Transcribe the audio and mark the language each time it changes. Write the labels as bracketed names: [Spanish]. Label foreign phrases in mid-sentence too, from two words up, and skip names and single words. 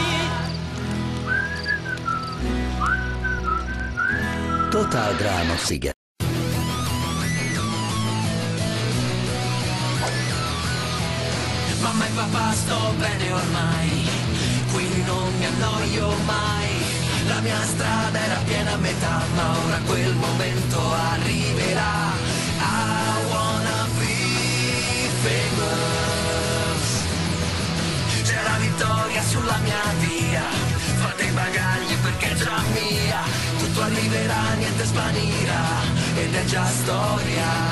[Italian] Totál Dráma Sziget. Mamma e papà sto bene ormai, qui non mi annoio mai. La mia strada era piena a metà, ma ora quel momento arriverà. [English] I wanna be famous. [Italian] C'è la vittoria sulla mia via, fate i bagagli perché è già mia. Tutto arriverà, niente svanirà, ed è già storia.